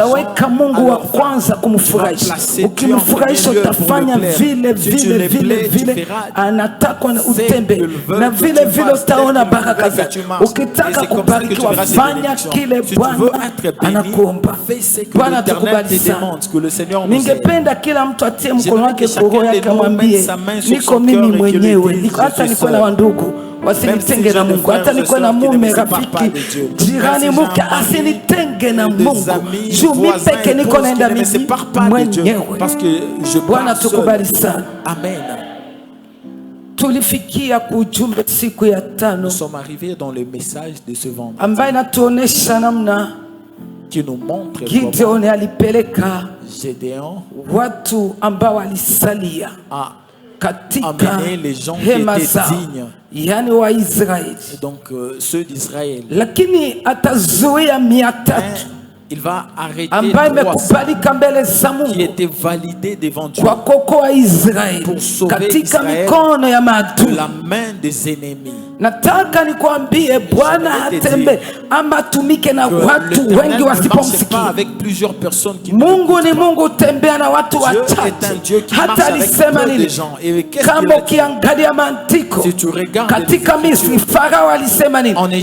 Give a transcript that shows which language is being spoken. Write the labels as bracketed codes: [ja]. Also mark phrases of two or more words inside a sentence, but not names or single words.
[sw] Taweka Mungu wa alors, kwanza kumfurahisha. Ukimfurahisha utafanya vile vile vile vile anataka utembe, na vile vile utaona baraka zake. Ukitaka kubarikiwa, fanya kile Bwana anakuomba. Bwana tukubali sana. Ningependa kila mtu atie mkono wake kwa roho yake, amwambie niko mimi mwenyewe, hata niko na wandugu wasinitenge na Mungu, hata niko na mume, rafiki, jirani, mke asinitenge na Mungu. Juu mimi peke niko naenda mimi mwenyewe. Bwana tukubali sana. Amen. Tulifikia kujumbe siku ya Nous tano [fr] sommes arrivés dans le message de ce vendredi [sw] ambaye natuonesha namna [fr] qui nous montre [sw] Gideon alipeleka Gédéon watu ambao walisalia a katika [fr] amené les gens qui [sw] hema [fr] étaient [sw] zao, [fr] dignes, [sw] yani wa Israeli, [fr] donc ceux d'Israël. [sw] lakini atazuia 300 [fr] Il va arrêter [sw] ambaye 300 imekubalika mbele za [fr] qui [sw] Mungu [fr] étaient validés devant Dieu [sw] kwa kuokoa Israeli [fr] Pour sauver [sw] katika [fr] Israël [sw] mikono ya [fr] de [sw] maadui. [fr] la main des ennemis. [sw] Nataka nikwambie Bwana hatembe ama tumike na watu wengi wasipomsikia. Mungu ni Mungu tembea na watu wachache. Hata alisema nini? Kama ukiangalia maandiko katika Misri, Farao alisema nini?